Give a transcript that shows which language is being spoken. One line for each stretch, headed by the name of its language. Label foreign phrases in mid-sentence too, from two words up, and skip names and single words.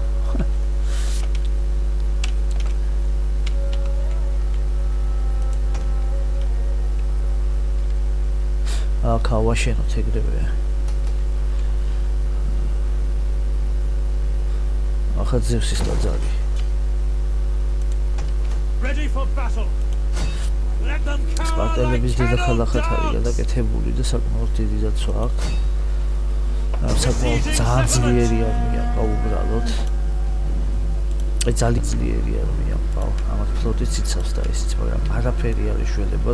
Georgian: აქ ავაშენოთ ეგრევე. ახლა ზევსის ტაძარი.
English: Ready for battle. Let them cower
Georgian: სპარტელების
English: like
Georgian: დედაქალაქად არის
English: cattle dogs.
Georgian: გადაკეთებული და საკმაოდ დიდი დაცვა აქვს. საკმაოდ ძალიან ძლიერი არმია გაუბრალოთ. ძალიან ძლიერი არმია ყავს. ამათ ფლოტი ციცავს და ისიც, მაგრამ არაფერი არ ეშველებათ.